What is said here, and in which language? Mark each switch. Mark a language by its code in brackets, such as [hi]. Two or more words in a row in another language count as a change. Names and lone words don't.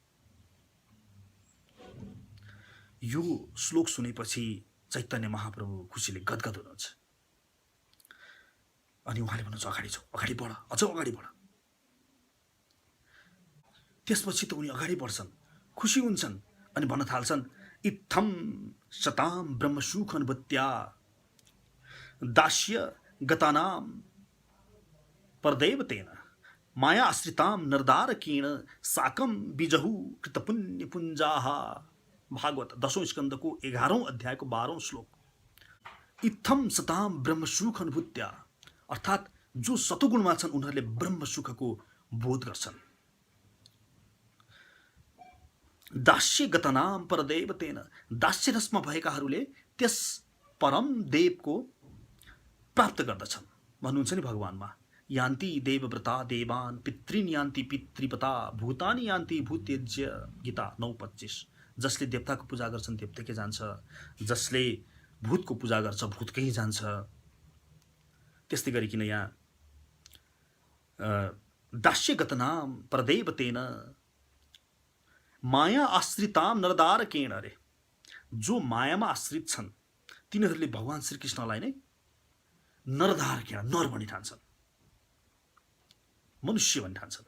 [ne] यो श्लोक सुनेपछि चैतन्य महाप्रभु खुसीले गदगद हुनुहुन्छ। अनि उहाँले भन्नुहुन्छ अगाडि जाऊ, अगाडि बढ, अझ अगाडि बढ। त्यसपछि त उनी अगाडि बढ्छन्, खुसी हुन्छन् अनि भन्न थाल्छन्, [sa] इत्थम शताम ब्रह्मसुख अनुभूत्या दास्य गतानाम परदैवतेन माया आश्रिताम नरदारकेण साकम बिजहु कृतपुण्य पुञ्जाः। [ne] भागवत 10औं स्कन्धको 11औं अध्यायको 12औं श्लोक। [sa] इत्थम सताम ब्रह्मसुख अनुभूत्या, [ne] अर्थात् जो सतुगुणमा छन् उनीहरूले ब्रह्मसुखको बोध गर्छन्। [sa] दास्य गतनाम परदैवतेन, [ne] दास्य रसमा भएकाहरूले त्यस परम देवको प्राप्त गर्दछन्। भन्नुहुन्छ नि भगवानमा, [sa] यान्ति देवव्रता देवान् पितृन् यान्ति पितृपता भूतानि यान्ति भूत्यज्य। [ne] गीता 9:25। जसले देवताको पूजा गर्छन् देवताकै जान्छ, जसले भूतको पूजा गर्छ भूतकै जान्छ। त्यस्तै गरिकन यहाँ [sa] दास्य गतनाम परदैवतेन माया आश्रिताम नरदारकेण, [ne] अरे जो मायामा आश्रित छन् तिनीहरूले भगवान श्रीकृष्णलाई नै नरदारकेण, नर भनी ठान्छन्, मनुष्य भनी ठान्छन्।